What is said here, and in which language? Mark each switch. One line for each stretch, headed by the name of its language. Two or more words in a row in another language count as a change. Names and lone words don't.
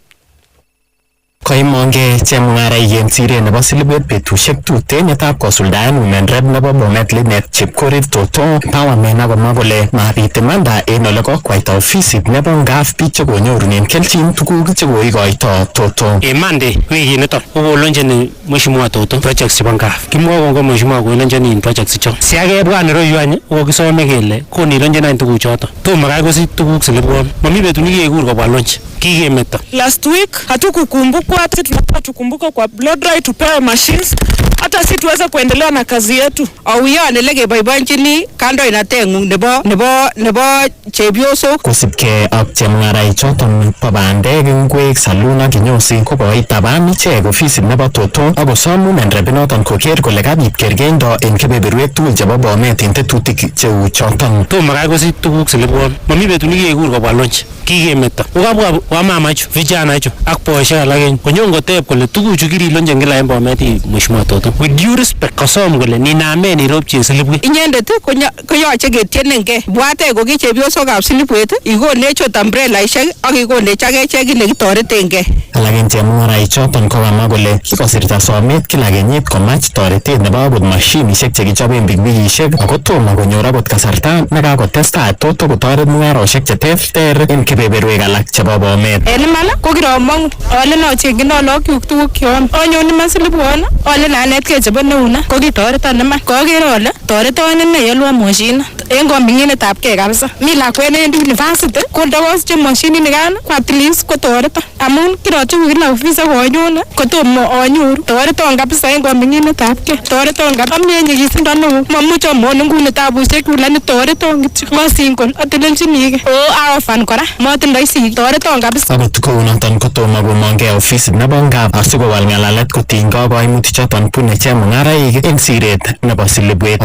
Kalenjin: Koimonge chemung'araik en siret nebo Silibwet betusiek tuten yetab kosuldaen
English: Women Rep
Kalenjin: nebo Bomet Linet Chepkorir Totom empowerment akomwa kole mabit imanda en ole kokwaita ofisit nebo ngaf biik chekonyorunen kelchin tuguk chekoikoito Totom. Mande wikinito kokolonjeni Mheshimiwa Totom projects chebo ngaf. Kimwa kongo Mheshimiwa kolonjeni projects icho. Si akebwan iroyu any kokisome kele konilonjeni any tuguchoto. Tomo kai kosich tuguk Silibwet. Mami betut nekikekur kobwa lunch. Kikemeto.
English: Last week
Swahili: hatukukumbukwa, tunataka tukumbuke kwa
English: blood drive,
Swahili: tupewe machines hata si tuweze kuendelea na kazi yetu.
Kalenjin: Auyo lege boiboinchini kandoinateng'ung nebo chepyosok. Kosipke ak chemung'araichoton bo bandek, ngwek, salun ak kinyosi kokoitaban ichek ofisit nebo Totom akosom Women Rep noton koker kole kabit kergeindo en kebeberwek tugul chebo Bomet en tetutik cheu choton. Tomo kai kosich tuguk Silibwet. Mami betut nekikekur kobwa lunch. Kikemeto. Kokabwa wamama chu, vijana chu ak boisiek alak konyon koteb kole tuguchu kirilonjen kila en Bomet Mheshimiwa Totom.
English: With due respect
Kalenjin: kosom kole ninamen iropchi Silibwet. Inyendet koyoche ketyenengei. Bwate ko ki chepyosokab Silibwet ikonech ot umbrelaishek ak ikonech akechek kile kitoretengei. Alak en chemung'araichoton kokamwa kole kikosirta somet kila kenyit komach toretet nebo akot mashinisiek chekichoben pikipikisiek ako tomo konyor akot kasarta nekakotestai Toto kotoret mung'arosiek cheterter en kebeberwek alak chebo Bomet. En iman ko kiromong ale nocheng'ino lagokyuk tuguk kyom. Anyon iman Silibwet ale nanetkei chebo neuna ko kitoreton iman. Koker ale toreton ine yalwa moshinit en koming'inetab kei kabisa. Mi lakwet en university ko ndakosich moshinit nikan ko
English: at least
Kalenjin: kotoreton amun kirochobe kila ofisa konyon kotomo anyoru. Toreton kabisa en koming'inetab kei. Toreton kabisa amie nyigisindo neo. Mamuch amwon nguni tabusiek lakini toreton kityo. Masingol atelelchinigei. Arafan kora matindoi sigik. Toreton kabisa. Akot kounoton kotomo komongei ofisit nebo ngaf asikowal ng'alalet kotinygei koimutichoton bune chemung'araik en siret nebo Silibwet.